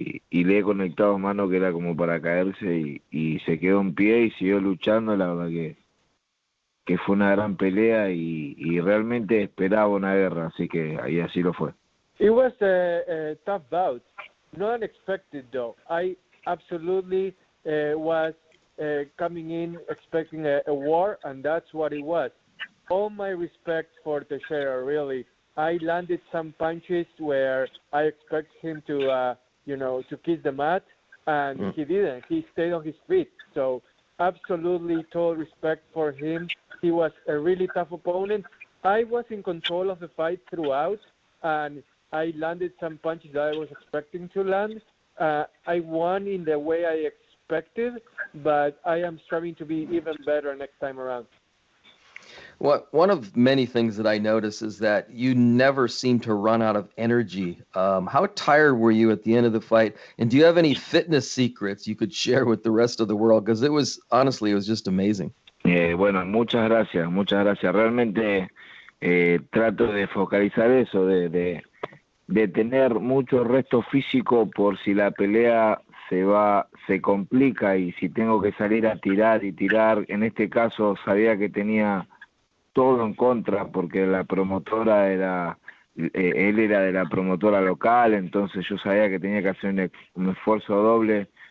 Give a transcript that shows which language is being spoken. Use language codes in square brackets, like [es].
[es] le he conectado mano que era como para caerse y se quedó en pie y siguió luchando. La verdad que fue una gran pelea y realmente esperaba una guerra, así que ahí así lo fue. [en] It was a tough bout, not unexpected though. I absolutely was coming in expecting a war, and that's what it was. All my respect for Teixeira, really. I landed some punches where I expect him to kiss the mat, and he didn't. He stayed on his feet. So absolutely total respect for him. He was a really tough opponent. I was in control of the fight throughout, and I landed some punches that I was expecting to land. I won in the way I expected, but I am striving to be even better next time around. One of many things that I notice is that you never seem to run out of energy. How tired were you at the end of the fight? And do you have any fitness secrets you could share with the rest of the world? Because it was just amazing. [es] Bueno, muchas gracias. Realmente trato de focalizar eso, de tener mucho resto físico por si la pelea se complica y si tengo que salir a tirar. En este caso sabía que tenía todo en contra porque la promotora él era de la promotora local, entonces yo sabía que tenía que hacer un esfuerzo doble,